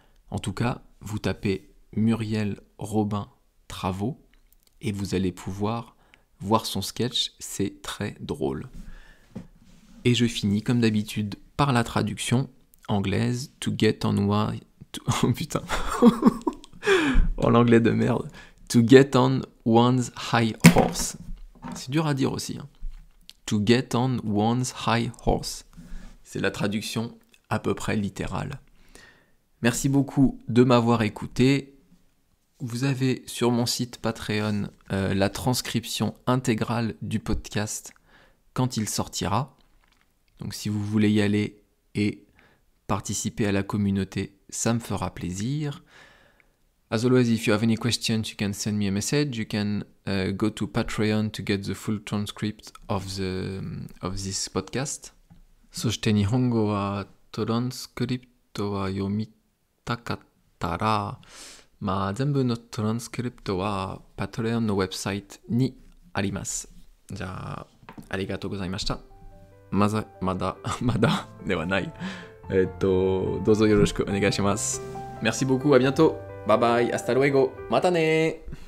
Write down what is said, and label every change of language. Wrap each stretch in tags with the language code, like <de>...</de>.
<fr>En tout cas, vous tapez Muriel Robin, travaux, et vous allez pouvoir voir son sketch, c'est très drôle. Et je finis comme d'habitude par la traduction anglaise,</fr> <en>to get on one...</en> <fr>Oh putain. En anglais de merde.</fr> <en>To get on one's high horse.</en> <fr>C'est dur à dire aussi. Hein.</fr> <en>To get on one's high horse.</en> <fr>C'est la traduction à peu près littérale. Merci beaucoup de m'avoir écouté. Vous avez sur mon site Patreon la transcription intégrale du podcast quand il sortira. Donc si vous voulez y aller et participer à la communauté, ça me fera plaisir.</fr> <en>As always, if you have any questions, you can send me a message. You can go to Patreon to get the full transcript of this podcast.</en> <ja>そして日本語はトランスクリプトは読みたかったら、全部のトランスクリプトは Patreon のウェブサイトにあります。じゃあ、ありがとうございました。まだではない。どうぞよろしくお願いします。</ja> <fr>Merci beaucoup, à bientôt.</fr> <en>Bye bye,</en> <es>hasta luego.</es> <ja>またね</ja>